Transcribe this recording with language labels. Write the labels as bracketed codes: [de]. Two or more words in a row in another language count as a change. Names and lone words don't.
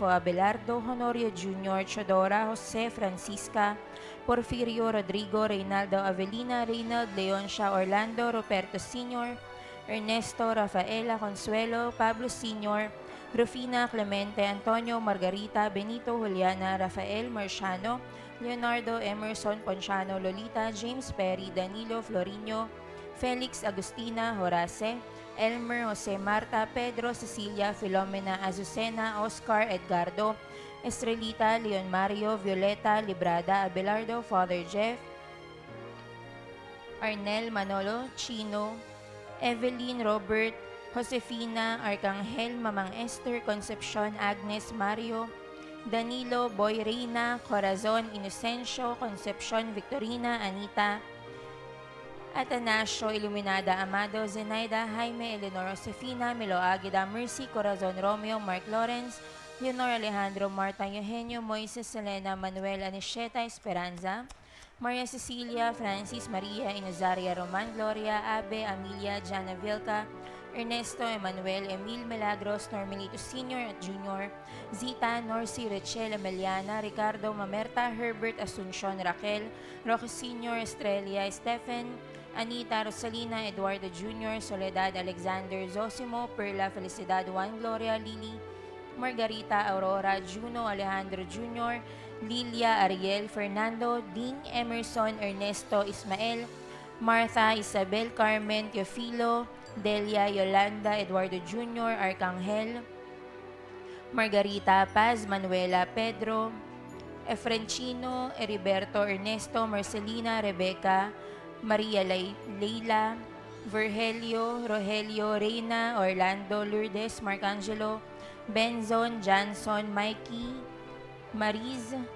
[en] Abelardo, Honorio Jr., Chodora, Jose, Francisca, Porfirio, Rodrigo, Reynaldo, Avelina, Reynald, Leoncia, Orlando, Roberto Sr., Ernesto, Rafaela, Consuelo, Pablo Sr., Rufina, Clemente, Antonio, Margarita, Benito, Juliana, Rafael, Marciano, Leonardo, Emerson, Ponciano, Lolita, James Perry, Danilo, Florino, Felix, Agustina, Horace, Elmer, Jose Marta, Pedro, Cecilia, Filomena, Azucena, Oscar, Edgardo, Estrelita, Leon Mario, Violeta, Librada, Abelardo, Father Jeff, Arnel, Manolo, Chino, Evelyn, Robert, Josefina, Arcangel, Mamang Esther, Concepcion, Agnes, Mario, Danilo, Boy Reyna, Corazon, Inocencio, Concepcion, Victorina, Anita, Atanasio, Iluminada, Amado, Zenaida, Jaime, Eleanor, Josefina, Milo Aguida, Mercy, Corazon, Romeo, Mark Lawrence, Leonor Alejandro, Marta, Eugenio, Moises, Selena, Manuel, Anisheta, Esperanza, Maria Cecilia, Francis, Maria, Inazaria, Roman, Gloria, Abe, Amelia, Jana Vilca, Ernesto, Emmanuel, Emil Milagros, Normelito Sr. at Jr., Zita, Norcy, Rachel, Ameliana, Ricardo, Mamerta, Herbert, Asuncion, Raquel, Roque Sr., Estrella, Stephen, Anita, Rosalina, Eduardo Jr., Soledad, Alexander, Zosimo, Perla, Felicidad, Juan, Gloria, Lily, Margarita, Aurora, Juno, Alejandro Jr., Lilia, Ariel, Fernando, Ding, Emerson, Ernesto, Ismael, Martha, Isabel, Carmen, Teofilo, Delia, Yolanda, Eduardo Jr., Arcangel, Margarita, Paz, Manuela, Pedro, Efrenchino, Heriberto, Ernesto, Marcelina, Rebecca, Maria Leila, Virgelio, Rogelio, Reina, Orlando, Lourdes, Marcangelo, Benzon, Janson, Mikey, Mariz,